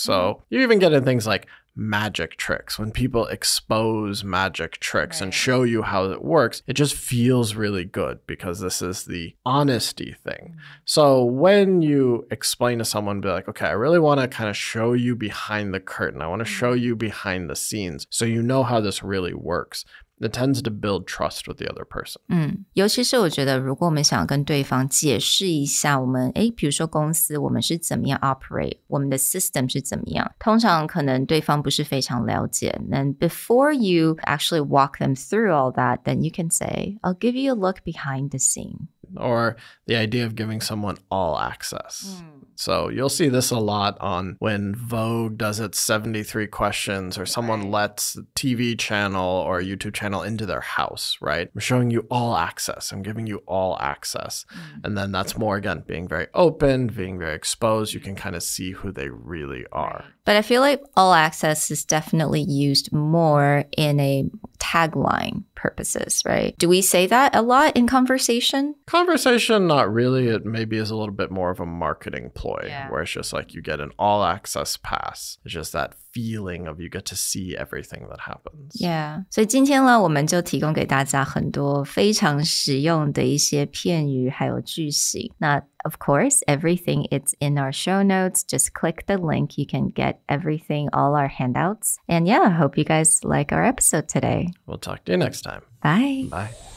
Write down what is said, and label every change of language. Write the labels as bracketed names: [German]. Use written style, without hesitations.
[English] So you even get in things like magic tricks. When people expose magic tricks and show you how it works, it just feels really good because this is the honesty thing. So when you explain to someone, be like, okay, I really want to kind of show you behind the curtain. I want to show you behind the scenes so you know how this really works. It tends to build trust with the other person. [Chinese] 尤其是我觉得如果我们想跟对方解释一下我们比如说公司我们是怎么样 operate 我们的 system 是怎么样通常可能对方不是非常了解 [English] And before you actually walk them through all that, then you can say, I'll give you a look behind the scene. Or the idea of giving someone all access. So you'll see this a lot on when Vogue does its 73 questions or someone lets a TV channel or a YouTube channel into their house, right? I'm showing you all access. I'm giving you all access. And then that's more, again, being very open, being very exposed. You can kind of see who they really are. But I feel like all access is definitely used more in a tagline purposes, right? Do we say that a lot in conversation? Conversation, not really. It maybe is a little bit more of a marketing ploy where it's just like you get an all access pass. It's just that feeling of you get to see everything that happens. Yeah. [Chinese] 所以今天呢我们就提供给大家很多非常实用的一些片语还有句型。 [English] 那 of course, everything it's in our show notes. Just click the link. You can get everything, all our handouts. And yeah, I hope you guys like our episode today. We'll talk to you next time. Bye. Bye.